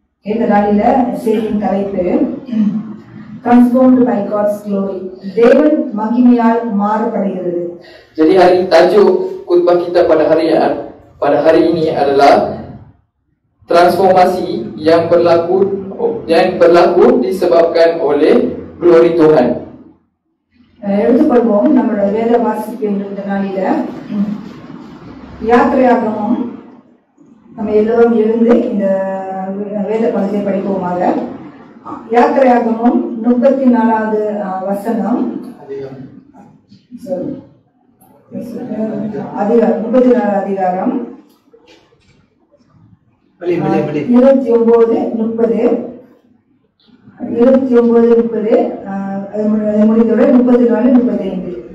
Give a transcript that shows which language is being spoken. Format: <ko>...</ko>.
<ta>இந்த நாளில செய்தியின் தலைப்பு</ta> <en>Transformed by God's glory.</en> <ta>தேவன் மகிமையால் மாறப்படுகிறது.</ta> <ms>Jadi hari tajuk khutbah kita pada hari ini adalah transformasi yang berlaku disebabkan oleh glory Tuhan.</ms> <ta>எடுத்துக்கொள்வோம் நம்மளோட வேத வாசிப்பு இந்த நாளில யாத்திரையாகமம். நம்ம எல்லோரும் எழுந்து இந்த வேத பகுதியை படிப்போமாக. யாத்திரையாகமம் 34வது வசனம், 34 அதிகாரம் 29-30 முடிந்தவுடன் 34-35.</ta>